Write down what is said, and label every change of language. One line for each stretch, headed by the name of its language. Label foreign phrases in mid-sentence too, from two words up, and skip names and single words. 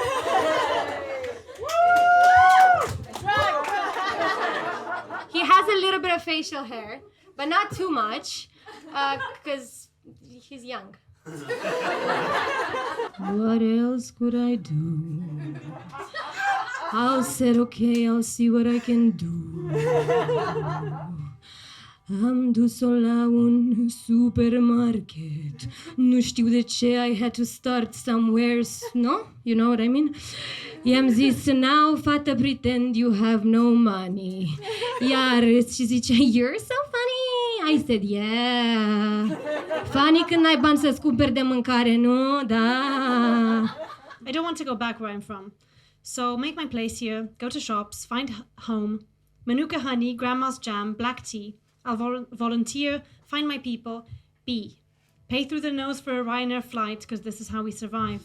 English: He has a little bit of facial hair, but not too much, because he's young. What else could I do? I said, okay, I'll see what I can do.
Romanian: Am dus-o la un supermarket. Nu știu de ce,
English: I had to start somewhere, no? You know what I mean?
Romanian: I-am zis,
English: now, fată, pretend you have no money.
Romanian: Iar și zicea,
English: you're so funny. I said, yeah.
Romanian: Funny când n-ai bani să-ți cumperi de mâncare, nu? Da.
English: I don't want to go back where I'm from. So make my place here, go to shops, find home, Manuka honey, grandma's jam, black tea. I'll volunteer, find my people, be. Pay through the nose for a Ryanair flight, because this is how we survive.